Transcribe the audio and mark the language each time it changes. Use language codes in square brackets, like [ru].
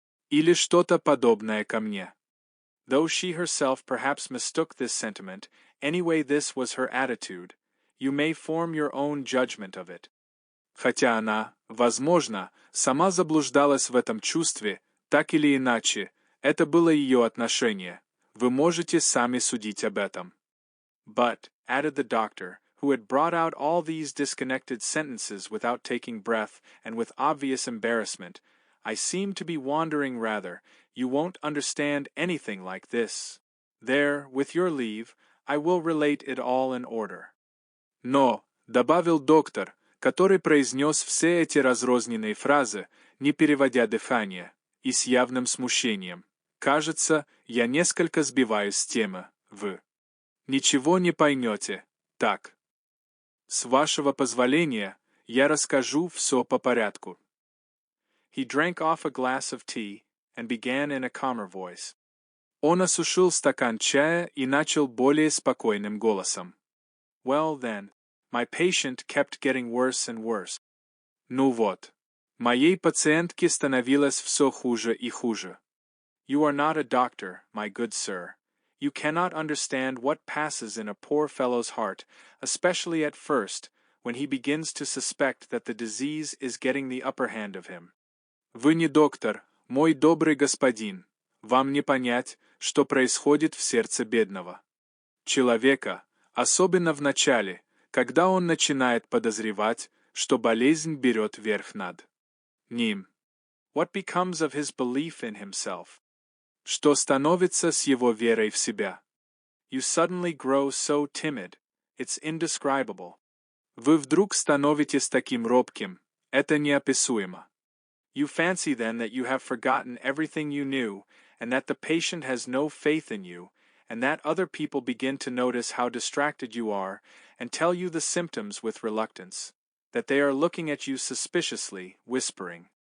[ru] Или что-то подобное ко мне. [en] Though she herself perhaps mistook this sentiment, anyway this was her attitude. You may form your own judgment of it. [ru] Хотя она, возможно, сама заблуждалась в этом чувстве, так или иначе, это было ее отношение. Вы можете сами судить об этом. [en] But, added the doctor, who had brought out all these disconnected sentences without taking breath and with obvious embarrassment, I seem to be wandering rather. You won't understand anything like this. There, with your leave, I will relate it all in order. [ru] Но, добавил доктор, который произнес все эти разрозненные фразы, не переводя дыхание, и с явным смущением. Кажется, я несколько сбиваюсь с темы, вы ничего не поймете, так. С вашего позволения, я расскажу все по порядку. [en] He drank off a glass of tea, and began in a calmer voice. [ru] Он осушил стакан чая и начал более спокойным голосом. [en] Well then, my patient kept getting worse and worse. [ru] Ну вот, моей пациентке становилось все хуже и хуже. [en] You are not a doctor, my good sir. You cannot understand what passes in a poor fellow's heart, especially at first, when he begins to suspect that the disease is getting the upper hand of him. [ru] Вы не доктор, мой добрый господин. Вам не понять, что происходит в сердце бедного человека, особенно в начале, когда он начинает подозревать, что болезнь берет верх над ним. [en] What becomes of his belief in himself? [ru] Что становится с его верой в себя? [en] You suddenly grow so timid, it's indescribable. [ru] Вы вдруг становитесь таким робким, это неописуемо. [en] You fancy then that you have forgotten everything you knew, and that the patient has no faith in you, and that other people begin to notice how distracted you are, and tell you the symptoms with reluctance, that they are looking at you suspiciously, whispering.